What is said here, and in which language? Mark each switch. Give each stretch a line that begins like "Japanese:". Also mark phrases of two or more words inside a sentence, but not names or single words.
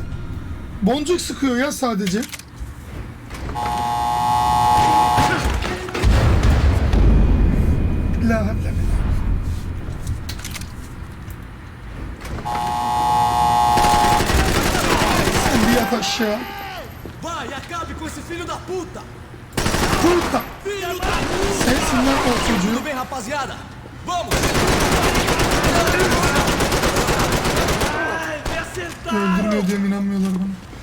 Turkish: Boncuk sıkıyor ya sadece. La havle ve la. Sen bir yat aşağı.
Portuguese: Vai, acabe com esse filho da puta! Puta. Filho da puta!
Turkish: Sensin lan o çocuğu.
Portuguese: Tudo bem, rapaziada? Vamos! Ai, me acertaram!
Turkish: Öldürmüyor diye inanmıyorlar bana.